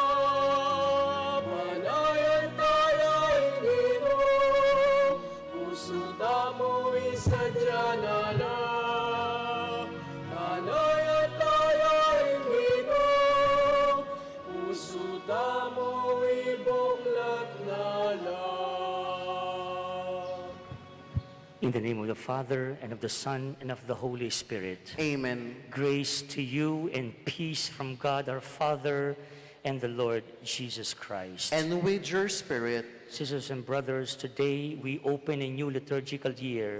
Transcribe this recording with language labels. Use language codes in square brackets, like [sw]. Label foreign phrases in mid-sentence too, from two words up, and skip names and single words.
[pam] Panayan tayaing Ginoo, puso tamo isadya nala. Panayan tayaing Ginoo, puso tamo ibuklat nala. [en] In the name of the Father, and of the Son, and of the Holy Spirit. Amen. Grace to you and peace from God our Father and the Lord Jesus Christ. And with your spirit, Sisters and brothers, today we open a new liturgical year.